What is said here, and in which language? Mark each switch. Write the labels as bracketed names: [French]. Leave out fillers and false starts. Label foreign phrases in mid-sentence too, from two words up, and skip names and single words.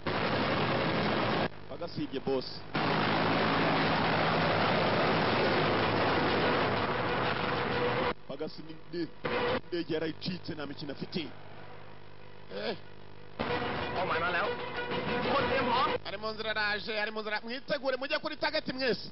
[Kinyarwanda] Pagasibye boss. Pagasi ni ndege yarayicitse nta mikino afite. [Thai] มาแล้วคนเตรียมพร้อม [Kinyarwanda] ari mu nzira raje ari mu nzira mwitegure mujye kuri target mwese.